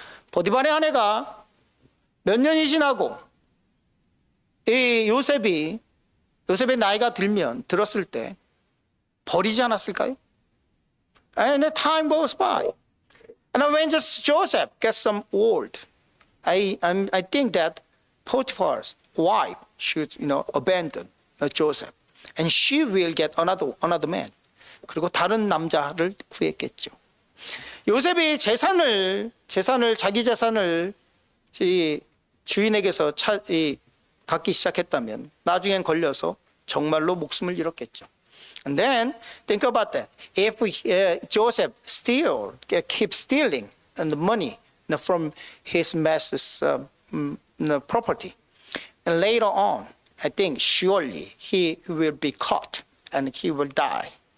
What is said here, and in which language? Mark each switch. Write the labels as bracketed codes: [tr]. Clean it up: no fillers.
[ko] 보디발의 아내가 몇 년이 지나고 이 요셉의 나이가 들었을 때 버리지 않았을까요? [en] And the time goes by. And when just Joseph gets some old, I think that Potiphar's wife should, abandon Joseph, and she will get another man. [ko] 그리고 다른 남자를 구했겠죠. 요셉이 자기 재산을 주인에게서 갖기 시작했다면 나중엔 걸려서 정말로 목숨을 잃었겠죠. [en] And then think about that. If Joseph keep stealing the money from his master's property, and later on, I think surely he will be caught and he will die.